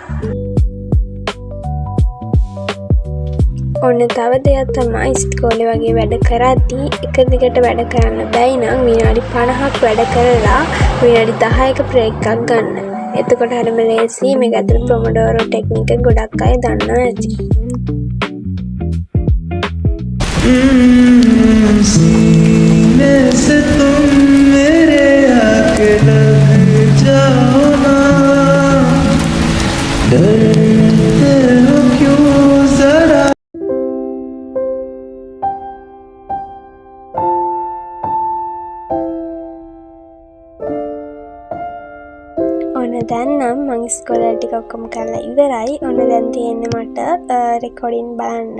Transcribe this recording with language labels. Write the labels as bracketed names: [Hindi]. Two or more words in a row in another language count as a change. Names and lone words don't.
[Sinhala] ඔන්න තව දෙයක් තමයි ඉස්කෝලේ වගේ වැඩ කරද්දී එක දිගට වැඩ කරන්න බැයි නම් විනාඩි 50ක් වැඩ කරලා විනාඩි 10ක බ්‍රේක් එකක් ගන්න. එතකොට හරිම ලේසි. මේක ඇතුළේ ප්‍රොමොඩෝරෝ ටෙක්නික් එක ගොඩක් අය දන්නවා ඇති. [Hindi] सीने से तुम मेरे आके लग जाओ ना डरते हो क्यों जरा. [Sinhala] ඔන්න දැන් නම් මම ඉස්කෝලේ ටික ඔක්කොම කරලා ඉවරයි. ඔන්න දැන් තියෙන්නේ මට රෙකෝඩින් බලන්න.